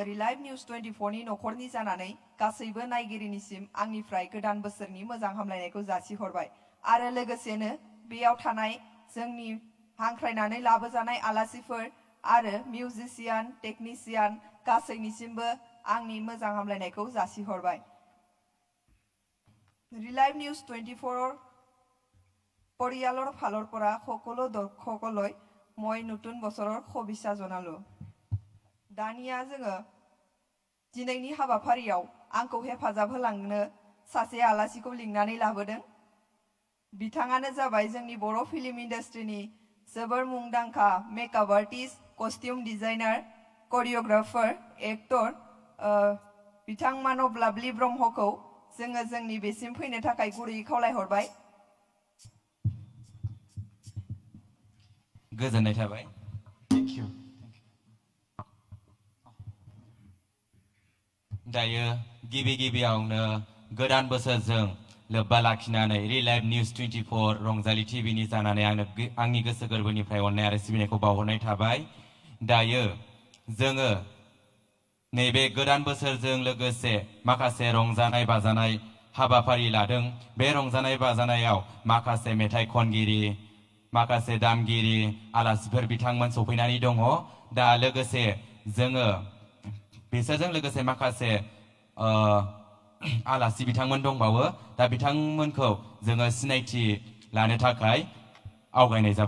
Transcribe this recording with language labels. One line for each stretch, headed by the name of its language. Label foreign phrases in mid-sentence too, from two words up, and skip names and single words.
Bodo: रिलाइभ निउज 24 नि नखरनि जानानै गासैबो नायगिरिनिसिम आंनिफ्राय गोदान बोसोरनि मोजां हामलायनायखौ जासिहरबाय आरो लोगोसेनो बेयाव थानाय जोंनि हांख्रायनानै लाबोजानाय आलासिफोर आरो
English: musician technician
Bodo: गासैनिसिमबो आंनि मोजां हामलायनायखौ जासिहरबाय
Assamese: रिलाइभ निउज 24 পৰিয়ালৰ ফালৰ পৰা সকলো দৰ্শকলৈ মই নতুন বছৰৰ শুভেচ্ছা
Bodo: জনালো दानिया जोङो दिनैनि हाबाफारियाव आंखौ हेफाजाब होलांनो सासे आलासिखौ लिंनानै लाबोदों बिथाङानो जाबाय जोंनि बर' फिल्म इन्डास्ट्रिनि जोबोर मुंदांखा
English: makeup artist costume designer choreographer actor
Bodo: बिथां मानब लाभलि ब्रह्मखौ जोङो जोंनि बेसिम फैनो थाखाय गुरैयै खावलायहरबाय गोजोननाय थाबाय
English: thank you
Bodo: दायो गिबियावनो गोदान बोसोरजों लोब्बा लाखिनानै रिलाइभ निउज 24 रंजालि टिभिनि जानानै आंनि गोसो गोरबोनिफ्राय अननाय आरो सिबिनायखौ बावहरनाय थाबाय दायो जोङो नैबे गोदान बोसोरजों लोगोसे माखासे रंजानाय बाजानाय हाबाफारि लादों बे रंजानाय बाजानायाव माखासे मेथाइ खनगिरि माखासे दामगिरि आलासिफोर बिथांमोन सफैनानै दङ दा लोगोसे जोङो बिसोरजों लोगोसे माखासे आलासि बिथांमोन दंबावो दा बिथांमोनखौ जोङो सिनायथि लानो थाखाय आवगायनाय जाबाय